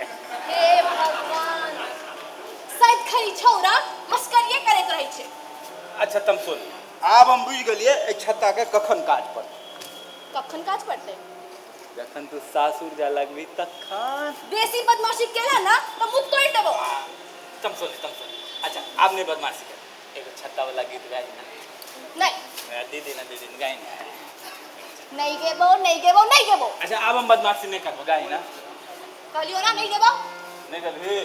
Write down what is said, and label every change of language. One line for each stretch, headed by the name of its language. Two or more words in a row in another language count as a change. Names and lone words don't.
Maithili: हे भगवान शायद खरी छौरा मस्करिये करैत रहै छै अच्छा तुम सुन आब हम बुझ गेलिए ए छत्ता के कखन काज पड़तै जखन तू सासुर जा लगबी तखन बेसी बदमाशी केला ना तो मुंह तोड़ देबो तुम सुन अच्छा आप ने बदमाशी कर एगो छत्ता वाला गीत गाई ना नहीं दीदी गाई ना नहीं गेबो अच्छा अब हम बदमाशी नहीं करबो गाई ना कहलियो ना नहीं गेबो नहीं करबी